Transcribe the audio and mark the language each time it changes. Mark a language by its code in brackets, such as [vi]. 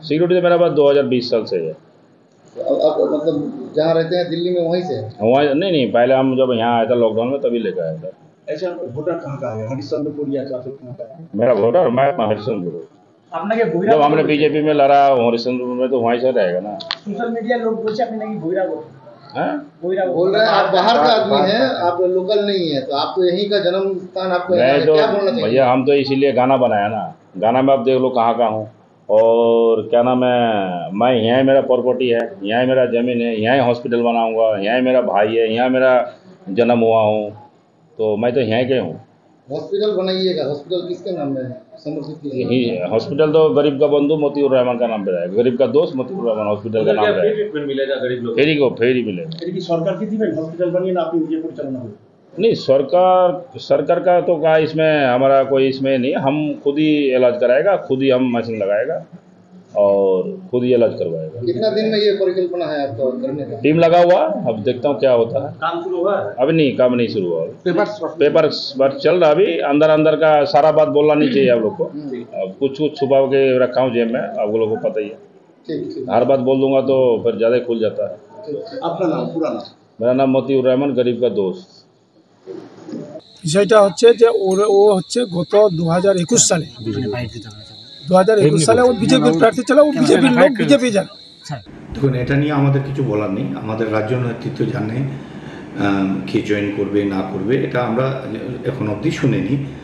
[hi] Security तो मेरा पास 2020 साल से है। आप मतलब जहाँ रहते हैं दिल्ली में वहीं से? वहाँ नहीं, पहले हम जब यहाँ आया था लॉकडाउन में तभी लेकर आया था। ऐसा वोटर कहाँ का है? हरिश्चंद्रपुर या कहाँ का है? मेरा वोटर मैं हरिश्चंद्रपुर। [bn] আপনাকে [hi] जब हमने बीजेपी में लड़ा हरिश्चंद्रपुर में तो वहीं से रहेगा ना। [bn] সোশ্যাল মিডিয়ার লোক বলছে আপনি নাকি বৈরাগ [hi] बोल रहे हैं आप बाहर का आदमी हैं, आप लोकल नहीं है, तो आप तो यहीं का जन्म स्थान आपको है, तो क्या बोलना चाहिए? भैया हम तो इसीलिए गाना बनाया ना, गाना में आप देख लो कहाँ का हूँ। और क्या नाम है, मैं यहाँ मेरा प्रॉपर्टी है, यहाँ मेरा ज़मीन है, यहाँ हॉस्पिटल बनाऊँगा, यहाँ मेरा भाई है, यहाँ मेरा जन्म हुआ हूँ, तो मैं तो यहाँ के हूँ। हॉस्पिटल बनाइएगा। हॉस्पिटल किसके नाम में समर्पित कीजिएगा? हॉस्पिटल तो गरीब का बंधु मोतीउर रहमान का नाम पे रहेगा, गरीब का दोस्त मोतीउर रहमान हॉस्पिटल का नाम रहेगा। ट्रीटमेंट मिलेगा गरीब लोग फेरी मिलेगा। [bn] এটা কি সরকার কি দিবেন হসপিটাল বানিয়ে না আপনি নিজে পরিচালনা করবেন? [hi] नहीं, सरकार का तो क्या इसमें हमारा कोई इसमें नहीं, हम खुद ही इलाज कराएगा, खुद ही हम मशीन लगाएगा और खुद ही इलाज करवाएगा। कितना दिन में ये परिकल्पना है आपका करने का? टीम लगा हुआ, अब देखता हूँ क्या होता है। काम शुरू हुआ? अभी नहीं, काम नहीं शुरू हुआ। पेपर चल रहा, अभी अंदर का सारा बात बोलना नहीं चाहिए आप लोग को। अब कुछ छुपा के रखा हूँ जेब में, आप लोगों को पता ही है। हर बात बोल दूंगा तो फिर ज़्यादा खुल जाता है। [bn] আপনার নাম পুরা নাম? [hi] मेरा नाम मोतीउर रहमान, गरीब का दोस्त। [bn] বিষয়টা হচ্ছে যে ও হচ্ছে গত 2021 সালে 2021 সালে ও বিজেপির প্রার্থী ছিল, ও বিজেপির লোক, বিজেপি জানে। দেখুন, এটা নিয়ে আমাদের কিছু বলার নেই। আমাদের রাজ্য নেতৃত্ব জানে কে জয়েন করবে না করবে, এটা আমরা এখন অবধি শুনিনি।